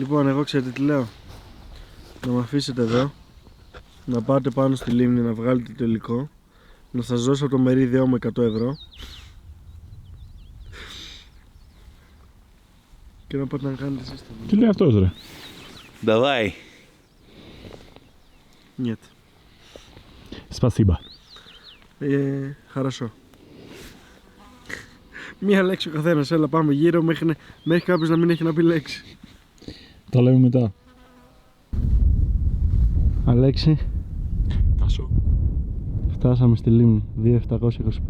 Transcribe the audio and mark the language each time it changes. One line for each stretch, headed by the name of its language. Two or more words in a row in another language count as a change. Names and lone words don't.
Greek: Λοιπόν, εγώ ξέρετε τι λέω. Να με αφήσετε εδώ, να πάτε πάνω στη λίμνη να βγάλετε το υλικό, να σας δώσω το μερίδιό μου 100 ευρώ και να πάτε να κάνετε εσείς το Τι λέει αυτός, ρε?
Russian: Давай. Нет. Спасибо. Χαρασό.
Greek: Μία λέξη ο καθένας, έλα πάμε γύρω μέχρι κάποιος να μην έχει να πει λέξη. Τα λέμε μετά. Αλέξη, Τάσο. φτάσαμε στη λίμνη 2725.